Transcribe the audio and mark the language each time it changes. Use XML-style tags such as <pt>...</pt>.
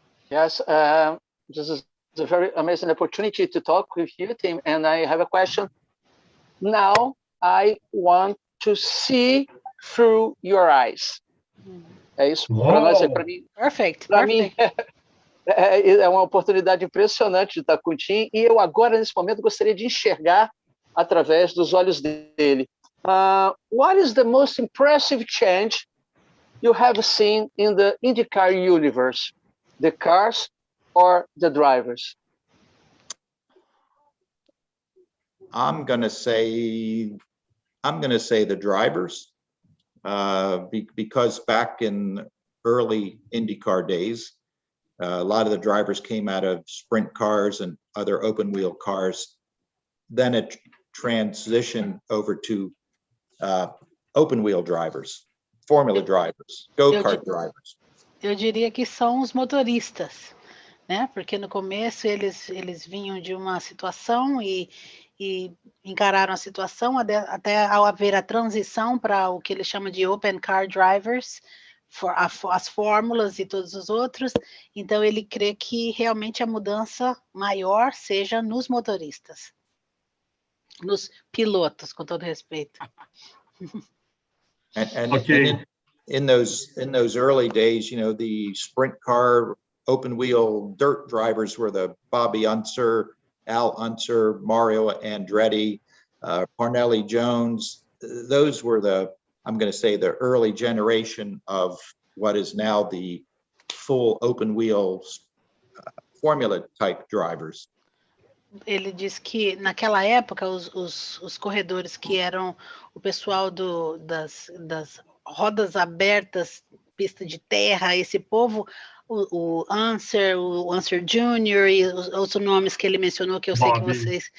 <en>Yes, this is a very amazing opportunity to talk with you, Tim. And I have a question. Now I want to see through your eyes.</en> <pt>É isso para nós, para mim.</pt> <en>Perfect.</en> <pt>Para mim é uma oportunidade impressionante de estar com o Tim. E eu agora nesse momento gostaria de enxergar através dos olhos dele.</pt> <en>What is the most impressive change you have seen in the IndyCar universe? The cars or the drivers? I'm going to say the drivers, because back in early IndyCar days, a lot of the drivers came out of sprint cars and other open wheel cars. Then it transitioned over to open wheel drivers, formula drivers, go-kart drivers.</en> <pt>Eu diria que são os motoristas, né? Porque no começo eles vinham de uma situação e encararam a situação até ao haver a transição para o que ele chama de</pt> <en>open car drivers,</en> <pt>as fórmulas e todos os outros. Então ele crê que realmente a mudança maior seja nos motoristas, nos pilotos, com todo respeito.</pt> <en>And in those early days, you know, the sprint car, open wheel dirt drivers were the Bobby Unser, Al Unser, Mario Andretti, Parnelli Jones. Those were I'm going to say, the early generation of what is now the full open wheel formula type drivers.</en> <pt>Ele diz que naquela época os corredores que eram o pessoal das rodas abertas, pista de terra, esse povo, o Unser Jr. e os outros nomes que ele mencionou, que eu sei que vocês...</pt>